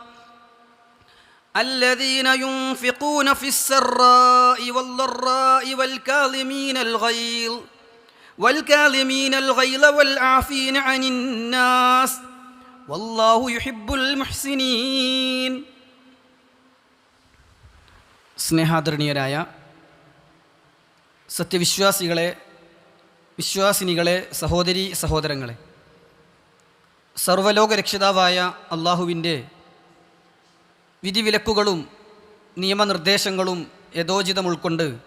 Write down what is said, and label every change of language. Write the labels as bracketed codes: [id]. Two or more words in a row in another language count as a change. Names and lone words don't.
[ar] الذين ينفقون في السراء والضراء والكاظمين الغيظ والعافين عن الناس والله يحب المحسنين. [ml] സ്നേഹാദരണീയരായ സത്യവിശ്വാസികളെ, വിശ്വാസിനികളെ, സഹോദരീ സഹോദരങ്ങളെ, സർവ്വലോക രക്ഷിതാവായ അള്ളാഹുവിൻ്റെ വിധിവിലക്കുകളും നിയമനിർദ്ദേശങ്ങളും യഥോചിതം ഉൾക്കൊണ്ട്